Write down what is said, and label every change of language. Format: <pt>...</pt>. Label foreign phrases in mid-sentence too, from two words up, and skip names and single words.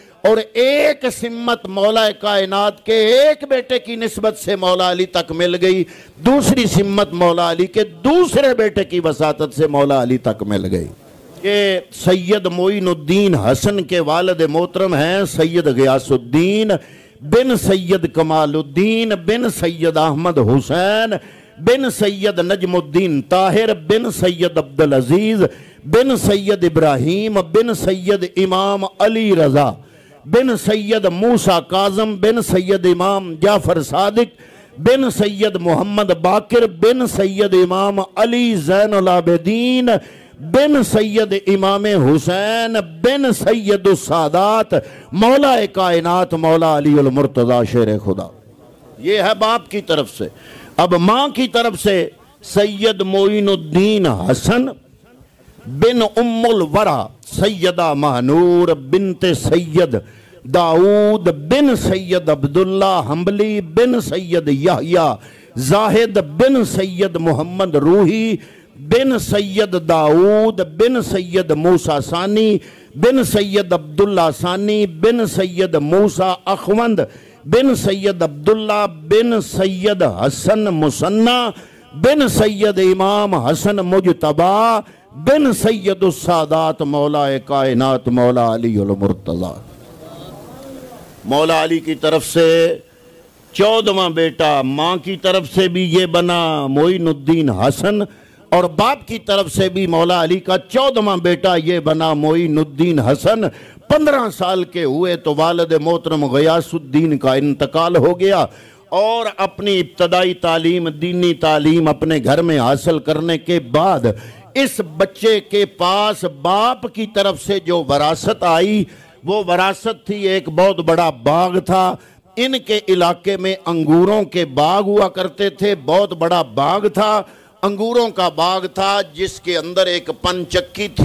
<hi>और एक सिम्मत मौला कायनात के एक बेटे की निस्बत से मौला अली तक मिल गई, दूसरी सिम्मत मौला अली के दूसरे बेटे की वसातत से मौला अली तक मिल गई। ये सैयद मोइनुद्दीन हसन के वालिद मोहतरम हैं सैयद गियासुद्दीन बिन सैयद कमालुद्दीन बिन सैयद अहमद हुसैन बिन सैयद नजमुद्दीन ताहिर बिन सैयद अब्दुल अजीज बिन सैयद इब्राहिम बिन सैयद इमाम अली रजा बिन सैयद मूसा काजम बिन सैयद इमाम जाफर सादिक बिन सैयद मोहम्मद बाकिर बिन सैयद इमाम अली ज़ैनुल आबिदीन बिन सैयद इमाम हुसैन बिन सैयद सादात मौला कायनात मौला अली उल मुर्तज़ा शेर खुदा। ये है बाप की तरफ से। अब मां की तरफ से सैयद मोइनुद्दीन हसन बिन उम्मुल वरा सैयदा महानूर बिनते सैयद दाऊद बिन सैयद अब्दुल्ला हम्बली बिन सैयद याहया जाहिद बिन सैयद मोहम्मद रूही बिन सैयद दाऊद बिन सैयद मूसा सानी बिन सैयद अब्दुल्ला सानी बिन सैयद मूसा अखवंद बिन सैयद अब्दुल्ला बिन सैयद हसन मुसन्ना बिन सैयद इमाम हसन मुजतबा बिन सैयद सादात मौला कायनात मौला अली उल मुर्तज़ा। मौला अली की तरफ से 14वां बेटा, मां की तरफ से भी ये बना मोइनुद्दीन हसन, और बाप की तरफ से भी मौला अली का 14वां बेटा ये बना मोइनुद्दीन हसन। 15 साल के हुए तो वालिद मोहतरम गियासुद्दीन का इंतकाल हो गया, और अपनी इब्तदाई तालीम दीनी तालीम अपने घर में हासिल करने के बाद इस बच्चे के पास बाप की तरफ से जो वरासत आई वो वरासत थी, एक बहुत बड़ा बाग था, इनके इलाके में अंगूरों के बाग हुआ करते थे, बहुत बड़ा बाग था, अंगूरों का बाग था जिसके अंदर एक पंचक्की थी।</hi>